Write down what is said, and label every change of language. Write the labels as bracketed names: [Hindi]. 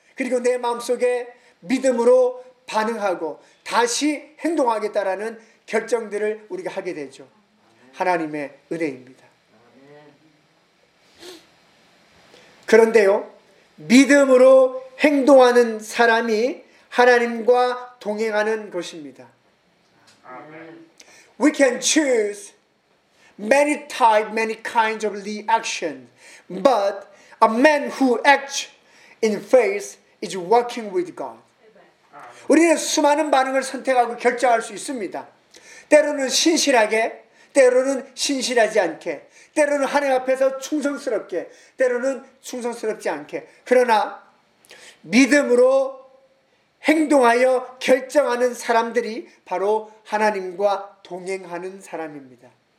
[Korean] 그리고 내 마음속에 믿음으로 반응하고 다시 행동하겠다라는 결정들을 우리가 하게 되죠. 하나님의 은혜입니다. 그런데요, 믿음으로 행동하는 사람이 하나님과 동행하는 것입니다. [English] We can choose many types, many kinds of reaction, but a man who acts in faith is walking with God. [Korean] 우리는 수많은 반응을 선택하고 결정할 수 있습니다. 때로는 신실하게, 때로는 신실하지 않게, 때로는 하나님 앞에서 충성스럽게, 때로는 충성스럽지 않게. 그러나 믿음으로 행동하여 결정하는 사람들이 바로 하나님과 동행하는 사람입니다.